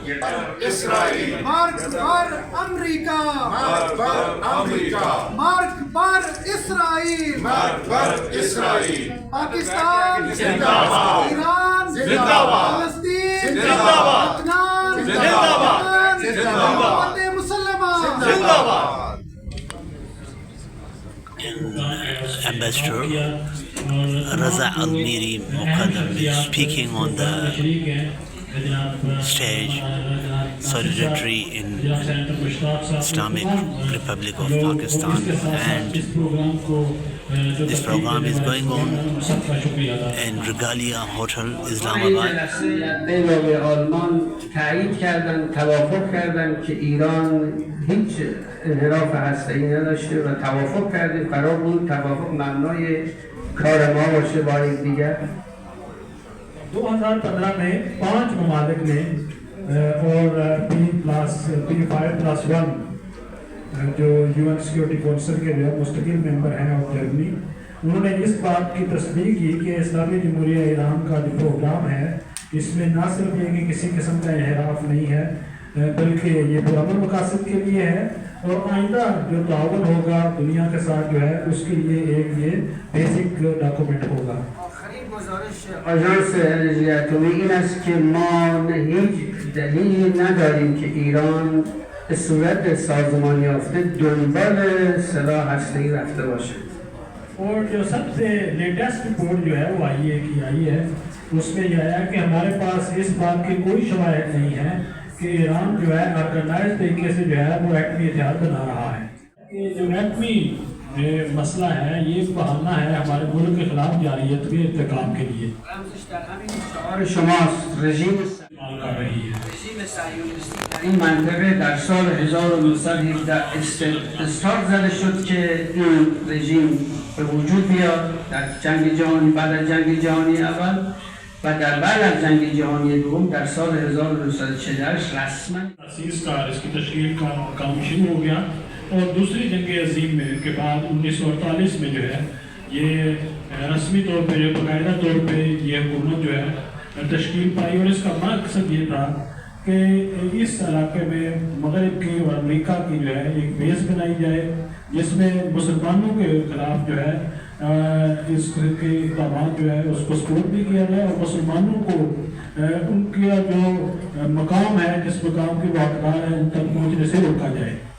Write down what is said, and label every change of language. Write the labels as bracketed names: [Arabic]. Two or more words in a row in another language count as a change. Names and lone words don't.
[Persian] اسرائیل مرگ بر آمریکا، مرگ بر آمریکا، مرگ بر اسرائیل، مرگ بر اسرائیل, मार्क पर इस्राइल, [Urdu] پاکستان زندہ باد، ایران زندہ باد، فلسطین زندہ باد، لبنان زندہ باد، زندہ باد، مسلمان زندہ باد. [English] Ambassador Raza Al-Miri Muqaddam is speaking on the stage, solidarity in Islamic Republic of Pakistan, and this program is going on in Regalia Hotel, Islamabad. [Persian] آلمان تایید کردن، توافق کردن که ایران هیچ انحراف هسته‌ای نداشته و توافق کردیم قرار بود توافق مبنای کار ما باشه با یکدیگر. [Urdu] 2015 میں 5 ممالک نے اور P5+1 جو [English] UN Security Council [Urdu] کے جو مستقل ممبر ہیں اور جرمنی، انہوں نے اس بات کی تصدیق کی کہ اسلامی جمہوریہ ایران کا جو پروگرام ہے اس میں نہ صرف یہ کہ کسی قسم کا انحراف نہیں ہے بلکہ یہ پرامن مقاصد کے لیے ہے اور آئندہ جو تعاون ہوگا دنیا کے ساتھ جو ہے اس کے لیے ایک یہ [English] basic document [Urdu] ہوگا. [Persian] آژانس انرژی اتمی این است که ما هیچ دلیلی نداریم که ایران به صورت سازمان یافته دنبال سلاح هسته‌ای رفته باشه. [Urdu] اور جو سب سے [English] latest report [Urdu] جو ہے وہ آئی ہے اس میں یہ آیا کہ ہمارے پاس اس بات کی کوئی شواہد نہیں ہے کہ ایران جو ہے آرگنائز طریقے سے جو ہے وہ ایٹمی ہتھیار بنا رہا ہے. یہ جو ایٹمی مسئلہ ہے یہ بہانہ ہے ہمارے ملک کے خلاف جارحیت کے انتقام کے لیے اور شماس رجیم استعمال کر رہی ہے. [Persian] این منطقه در سال 1917 استارت زده شد که این رژیم به وجود بیاد در جنگ جهانی، بعد از جنگ جهانی اول و در بعد از جنگ جهانی دوم در سال 1948 رسما [Urdu] تاسیس کا اس کی تشکیل کا کام شروع ہو گیا اور دوسری جنگ عظیم میں کے بعد 1948 میں جو ہے یہ رسمی طور پہ جو باقاعدہ طور پہ یہ حکومت جو ہے تشکیل پائی اور اس کا مقصد یہ تھا کہ اس علاقے میں مغرب کی اور امریکہ کی جو ہے ایک بیس بنائی جائے جس میں مسلمانوں کے خلاف جو ہے اس کے اقدام جو ہے اس کو سپورٹ بھی کیا جائے اور مسلمانوں کو ان کا جو مقام ہے جس مقام کے وہ حقدار ہے ان تک پہنچنے سے روکا جائے.